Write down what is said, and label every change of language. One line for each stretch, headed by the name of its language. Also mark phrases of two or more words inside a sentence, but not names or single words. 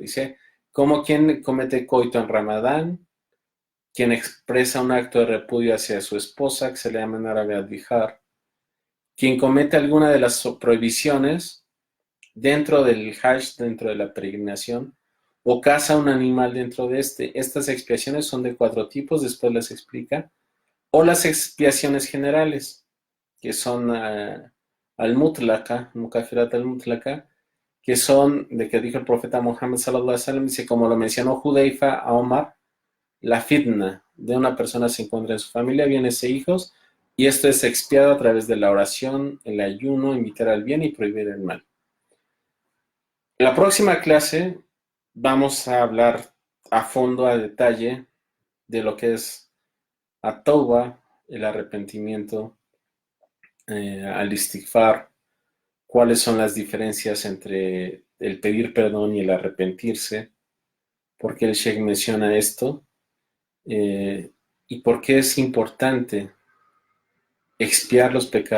Spanish: Dice, como quien comete coito en Ramadán, quien expresa un acto de repudio hacia su esposa, que se le llama en árabe al-bihar, quien comete alguna de las prohibiciones dentro del hajj, dentro de la peregrinación, o caza un animal dentro de este. Estas expiaciones son de 4 tipos, después les explica. O las expiaciones generales, que son
Arabic: المطلقة، مكفرات المطلقة,
Spanish: que son de que dijo el profeta Muhammad
Arabic: صلى الله عليه وسلم,
Spanish: dice, como lo mencionó Hudayfa a Omar, la fitna de una persona se encuentra en su familia, bienes e hijos, y esto es expiado a través de la oración, el ayuno, invitar al bien y prohibir el mal. En la próxima clase vamos a hablar a fondo, a detalle, de lo que es at-tawba, el arrepentimiento, al-istighfar, cuáles son las diferencias entre el pedir perdón y el arrepentirse, por qué el Sheikh menciona esto, y por qué es importante expiar los pecados.